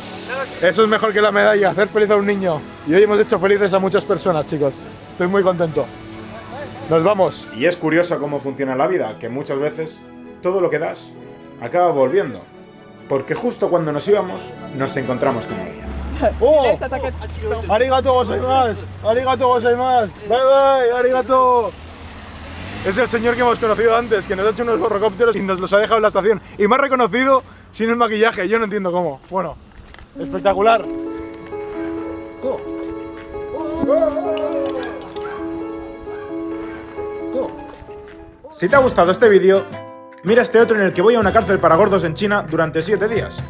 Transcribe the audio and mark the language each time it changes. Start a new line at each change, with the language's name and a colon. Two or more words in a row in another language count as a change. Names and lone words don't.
Spanish: Eso es mejor que la medalla, hacer feliz a un niño. Y hoy hemos hecho felices a muchas personas, chicos. Estoy muy contento. Nos vamos. Y es curioso cómo funciona la vida, que muchas veces todo lo que das acaba volviendo. Porque justo cuando nos íbamos, nos encontramos con alguien. ¡Oh!
Japanese: ¡ありがとうございます! ¡ありがとうございます!
English: ¡Bye bye! ¡Arigato!
Spanish: Es el señor que hemos conocido antes, que nos ha hecho unos borrocópteros y nos los ha dejado en la estación. Y me ha reconocido sin el maquillaje, yo no entiendo cómo. Bueno, espectacular. Si te ha gustado este vídeo, mira este otro en el que voy a una cárcel para gordos en China durante 7 días.